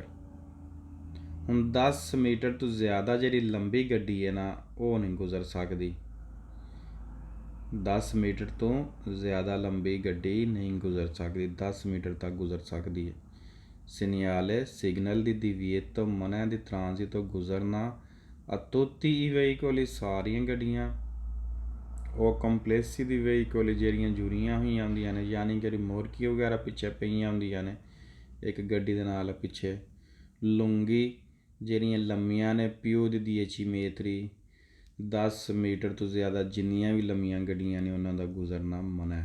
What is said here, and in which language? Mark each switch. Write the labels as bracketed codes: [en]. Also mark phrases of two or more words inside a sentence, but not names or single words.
[pa] ਹੁਣ 10 ਮੀਟਰ ਤੋਂ ਜ਼ਿਆਦਾ ਜਿਹੜੀ ਲੰਬੀ ਗੱਡੀ ਹੈ ਨਾ ਉਹ ਨਹੀਂ ਗੁਜ਼ਰ ਸਕਦੀ। 10 ਮੀਟਰ ਤੋਂ ਜ਼ਿਆਦਾ ਲੰਬੀ ਗੱਡੀ ਨਹੀਂ ਗੁਜ਼ਰ ਸਕਦੀ, 10 ਮੀਟਰ ਤੱਕ ਗੁਜ਼ਰ ਸਕਦੀ ਹੈ। ਸੀਨੀਆਲੇ ਸਿਗਨਲ ਦੀ divieto ਮਨ੍ਹਾ ਦੀ ਟ੍ਰਾਂਜ਼ਿਟ ਗੁਜ਼ਰਨਾ [it] a tutti i veicoli [pa] ਸਾਰੀਆਂ ਗੱਡੀਆਂ ਉਹ ਕੰਪਲੈਕਸੀ ਦੀ ਵਹੀਕਲ ਜਿਹੜੀਆਂ ਜੁੜੀਆਂ ਹੋਈਆਂ ਹੁੰਦੀਆਂ ਨੇ ਯਾਨੀ ਕਿ ਰਿਮੋਰਕੀ ਵਗੈਰਾ ਪਿੱਛੇ ਪਈਆਂ ਹੁੰਦੀਆਂ ਨੇ ਇੱਕ ਗੱਡੀ ਦੇ ਨਾਲ ਪਿੱਛੇ। ਲੁੰਗੀ ਜਿਹੜੀਆਂ ਲੰਮੀਆਂ ਨੇ ਪਿਓ ਦੀ 10 ਮੀਟਰੀ 10 ਮੀਟਰ ਤੋਂ ਜ਼ਿਆਦਾ ਜਿੰਨੀਆਂ ਵੀ ਲੰਮੀਆਂ ਗੱਡੀਆਂ ਨੇ ਉਹਨਾਂ ਦਾ ਗੁਜ਼ਰਨਾ ਮਨ੍ਹਾ।